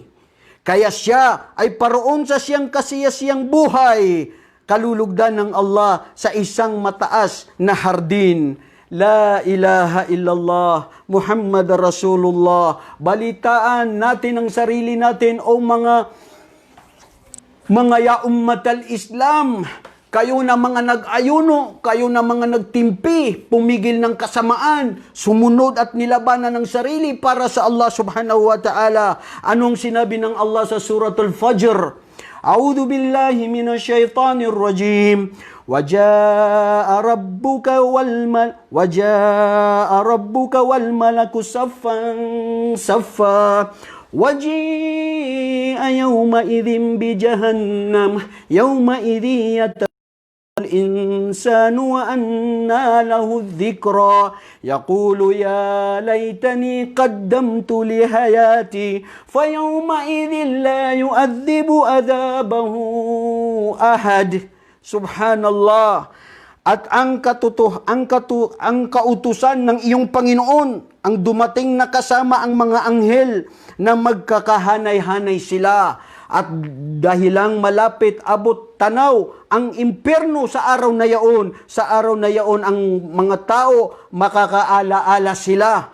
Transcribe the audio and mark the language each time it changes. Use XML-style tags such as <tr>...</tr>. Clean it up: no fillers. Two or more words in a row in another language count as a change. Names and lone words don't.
<tl>Kaya siya ay paroon sa siyang kasiyasiyang buhay, kalulugdan ng Allah sa isang mataas na hardin.</tl> <ar>لا إله إلا الله محمد رسول الله.</ar> <tl>Balitaan natin ang sarili natin, o mga</tl> <ar>يا أمة الإسلام,</ar> <tl>kayo na mga nag-ayuno, kayo na mga nagtimpi, pumigil ng kasamaan, sumunod at nilabanan ng sarili para sa Allah</tl> <ar>سبحانه وتعالى.</ar> <tl>Anong sinabi ng Allah sa suratul Fajr?</tl> <ar>أعوذ بالله من الشيطان الرجيم. وَجَاءَ رَبُّكَ وَالْمَلَكُ صَفًّا صَفًّا وَجِيءَ يَوْمَئِذٍ بِجَهَنَّمَ يَوْمَئِذٍ يَتَذَكَّرُ الْإِنسَانُ وَأَنَّى لَهُ الذِّكْرَى يَقُولُ يَا لَيْتَنِي قَدَّمْتُ لِحَيَاتِي فَيَوْمَئِذٍ لَا يُعَذِّبُ عَذَابَهُ أَحَدٌ. Subhanallah.</ar> <tl>At ang kautusan ng iyong Panginoon, ang dumating na kasama ang mga anghel na magkakahanay-hanay sila. At dahilang malapit abot tanaw ang impyerno sa araw na yaon, ang mga tao makakaalaala sila.</tl>